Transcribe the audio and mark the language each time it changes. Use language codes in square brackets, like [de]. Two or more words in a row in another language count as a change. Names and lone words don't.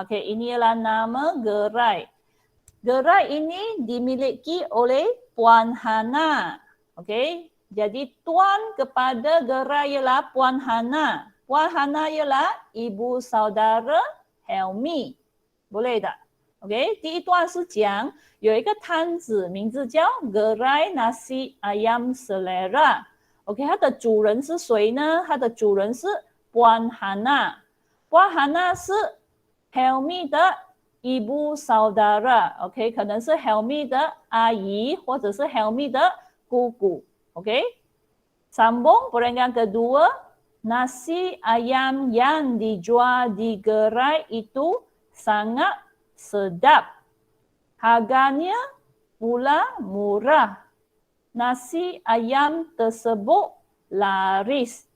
[ms] Okey, ini ialah nama gerai. Gerai ini dimiliki oleh Puan Hana. Okey, jadi tuan kepada gerai ialah Puan Hana. Puan Hana ialah ibu saudara Helmi. Boleh tak? Okey， [zh] 第一段是讲有一个摊子，名字叫 gerai nasi ayam selera。OK， 它的主人是谁呢？它的主人是 Puan Hana。Puan Hana 是 Helmi 的 [ms] ibu saudara。 [zh] OK， 可能是 Helmi 的阿姨或者是 Helmi 的姑姑。 [ms] OK， sambung perenggan kedua, nasi ayam yang dijual di gerai itu sangat sedap. Harganya pula murah. Nasi ayam tersebut laris.